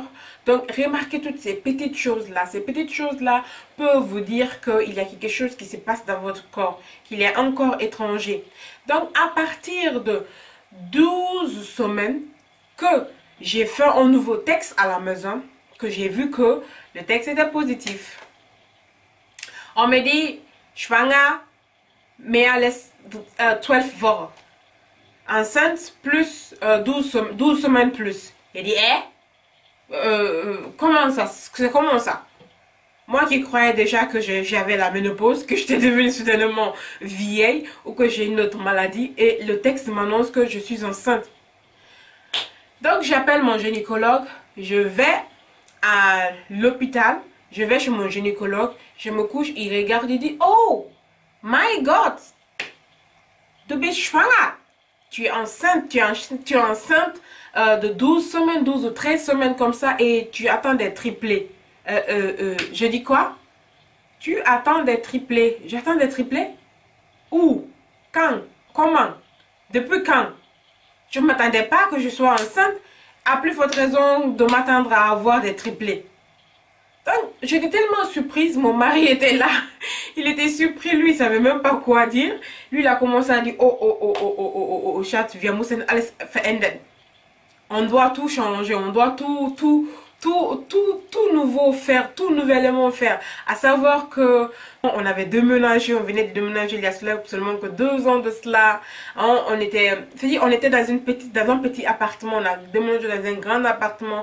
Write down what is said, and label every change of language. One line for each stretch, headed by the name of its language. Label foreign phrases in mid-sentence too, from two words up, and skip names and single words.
French: Donc remarquez toutes ces petites choses-là. Ces petites choses-là peuvent vous dire qu'il y a quelque chose qui se passe dans votre corps, qu'il est encore étranger. Donc à partir de 12 semaines que j'ai fait un nouveau texte à la maison, que j'ai vu que le texte était positif. On me dit,
German: schwanger, mehr als 12 Wochen.
French: Enceinte plus 12 semaines plus. J'ai dit, comment ça? C'est comment ça? Moi qui croyais déjà que j'avais la ménopause, que j'étais devenue soudainement vieille ou que j'ai une autre maladie et le texte m'annonce que je suis enceinte. Donc j'appelle mon gynécologue, je vais à l'hôpital, je vais chez mon gynécologue, je me couche, il regarde, il dit,
English: oh my God,
German: du bist schwanger.
French: Tu es enceinte, tu es enceinte de 12 semaines, 12 ou 13 semaines comme ça et tu attends des triplés. Je dis quoi? Tu attends des triplés. J'attends des triplés? Où? Quand? Comment? Depuis quand? Je ne m'attendais pas que je sois enceinte. À plus forte raison de m'attendre à avoir des triplés. Donc, j'étais tellement surprise. Mon mari était là. Il était surpris. Lui, il ne savait même pas quoi dire. Lui, il a commencé à dire,
German: oh, Schatz, wir müssen alles verändern.
French: On doit tout changer. On doit tout nouveau faire, tout nouvellement faire. À savoir que on avait déménagé, on venait de déménager il y a seulement que 2 ans de cela. On était dans un petit appartement, on a déménagé dans un grand appartement.